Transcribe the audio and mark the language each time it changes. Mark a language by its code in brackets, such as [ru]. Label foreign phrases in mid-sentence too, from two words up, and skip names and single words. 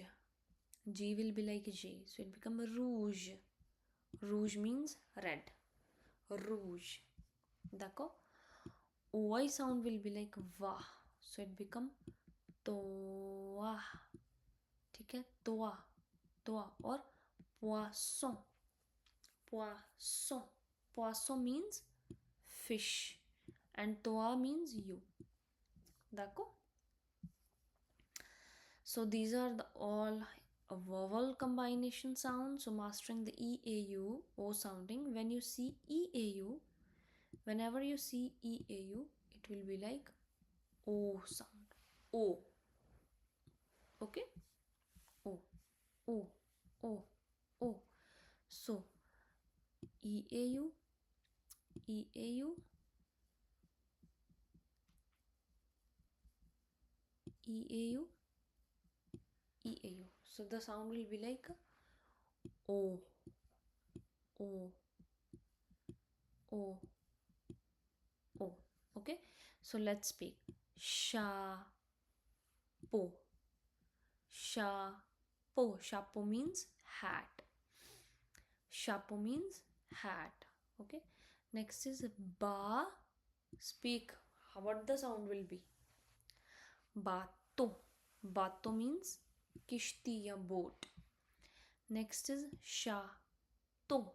[en] G will be like J. So it become rouge. Rouge means red. Rouge. D'accord? OI sound will be like va. So it become toa. [hi] ठीक है, [en] toa. Toa or poisson. Poisson. Poisson means fish. And toa means you. D'accord? So these are the all vowel combination sounds. So mastering the EAU, O sounding. When you see EAU, whenever you see EAU, it will be like O sound. O. Okay? O. O. O. O. So EAU, EAU, EAU, EAU. So the sound will be like O. O, O, O. Okay, so let's speak. Sha, po, sha, po. Shapo means hat. Shapo means hat. Okay, next is ba. Speak. What the sound will be? Bato. Bato means [hi] किश्ती या [en] boat. Next is shato.